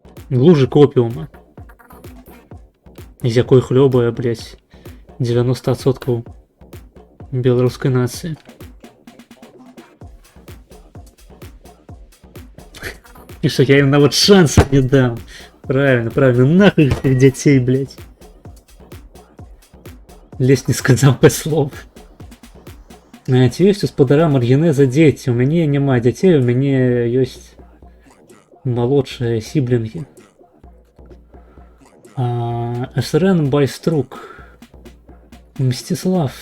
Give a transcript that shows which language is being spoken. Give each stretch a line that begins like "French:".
Belarusian: Лужы копіума, з якой хлёбае, блядь, 90% беларускай нацыі. І што я ім нават шанса не дам.
Russian: Правильно, нахуй этих дзяцей, блядь.
Belarusian: Лесь не сказаў па слов. Ці ёсць у спадара Маргінеза дзеці? У мяне няма дзяцей, у мяне ёсць малодшыя сіблінгі. СРН Байструк. Мсціслав.